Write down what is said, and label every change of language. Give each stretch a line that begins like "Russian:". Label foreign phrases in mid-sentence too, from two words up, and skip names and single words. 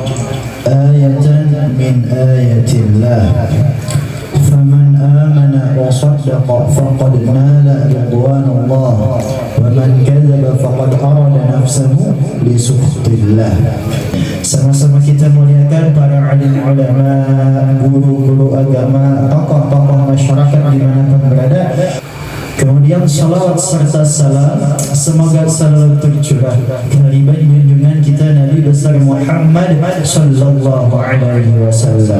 Arabic: آية من آيات الله فمن آمن وصدق فقد نال رضوان الله ومن كذب فقد أراد نفسه لسخط الله.
Indonesian: Sama-sama kita muliakan para alim ulama, guru-guru agama, tokoh-tokoh masyarakat dimanapun berada. Kemudian salawat serta salam semoga selalu tercurah dari junjungan kita Nabi besar Muhammad
Arabic: صلى الله عليه وسلم.